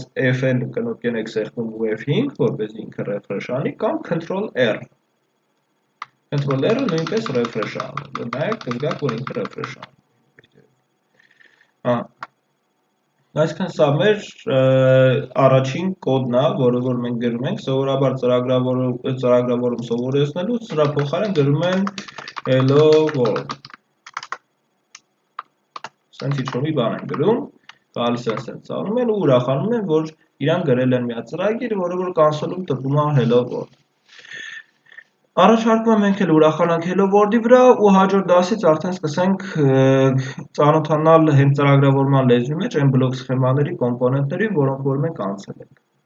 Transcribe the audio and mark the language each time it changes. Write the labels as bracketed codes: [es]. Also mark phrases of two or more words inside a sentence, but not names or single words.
[hy] f-ն կնոպկեն եք սեղմում ու f5, որպեսզի ինքը refresh անի, կամ Ctrl+R։ Ctrl+R-ը նույնպես refresh է անում, նայեք, կզգաք, որ ինքը refresh է անում։ Այսինքն սա մեր առաջին կոդն է, որը որ մենք գրում ենք, սովորաբար ծրագրավորում սովորեցնելուց սրա փոխարեն գրում են [en] hello world։ [hy] Սենց ինչ-որ մի բան են գրում, գալիս են սենց անում են ու ուրախանում են, որ իրանք գրել են մի ծրագիր, որը որ կոնսոլում տպում է [en] hello world։ [hy] Առաջարկում եմ մենք էլ ուրախանանք [en] hello world- [hy] ի վրա ու հաջորդ դասից արդեն սկսենք ծանոթանալ հենց ծրագրավորման լեզվի մեջ այն բլոկ սխեմաների կոմպոնենտներին, որոնք որ մենք անցել ենք։